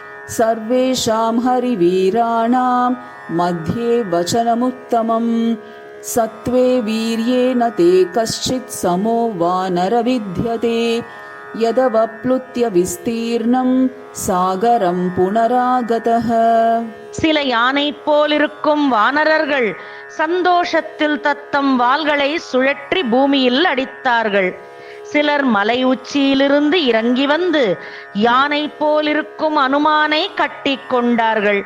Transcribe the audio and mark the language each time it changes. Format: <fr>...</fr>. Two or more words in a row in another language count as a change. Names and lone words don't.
<sa>सर्वेषां हरिवीराणां मध्ये वचनमुत्तमं सत्त्वे वीर्येण ते कश्चित् समो वानर विद्यते यदवप्लुत्य विस्तीर्णं सागरं पुनरागतः.</sa> <ta>சில யானை போலிருக்கும் வானரர்கள் சந்தோஷத்தில் தத்தம் வாள்களை சுழற்றி பூமியில் அடித்தார்கள். சிலர் மலை உச்சியிலிருந்து இறங்கி வந்து யானை போலிருக்கும் அனுமானை கட்டி கொண்டார்கள்.</ta>